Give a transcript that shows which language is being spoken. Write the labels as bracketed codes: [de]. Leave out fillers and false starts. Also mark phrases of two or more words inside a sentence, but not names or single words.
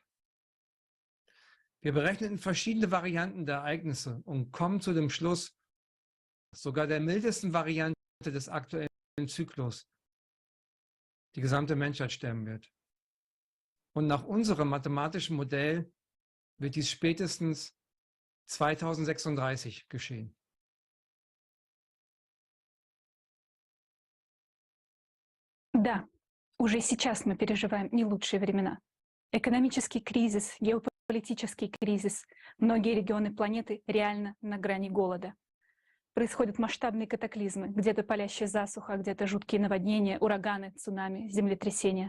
[de] Wir berechneten verschiedene Varianten der Ereignisse und kommen zu dem Schluss, dass sogar der mildesten Variante des aktuellen Zyklus die gesamte Menschheit sterben wird. Und nach unserem mathematischen Modell wird dies spätestens 2036 geschehen. [ru] Да, уже сейчас мы переживаем не лучшие времена. Экономический кризис, геополитический кризис. Многие регионы планеты реально на грани голода. Происходят масштабные катаклизмы. Где-то палящая засуха, где-то жуткие наводнения, ураганы, цунами, землетрясения.